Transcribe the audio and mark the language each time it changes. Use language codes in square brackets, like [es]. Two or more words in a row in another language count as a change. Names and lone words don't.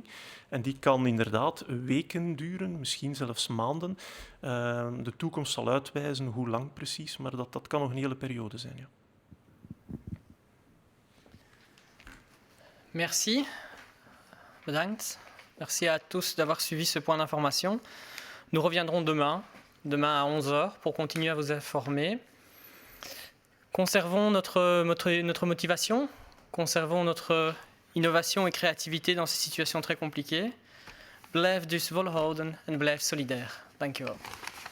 [nl] En die kan inderdaad weken duren, misschien zelfs maanden. De toekomst zal uitwijzen hoe lang precies, maar dat kan nog een hele periode zijn. Ja. [fr] Merci. [nl] Bedankt. [fr] Merci à tous d'avoir suivi ce point d'information. Nous reviendrons demain à 11h pour continuer à vous informer. Conservons notre motivation, conservons notre innovation et créativité dans ces situations très compliquées. [nl] Blijf dus volhouden en blijf solidair. Dank u wel.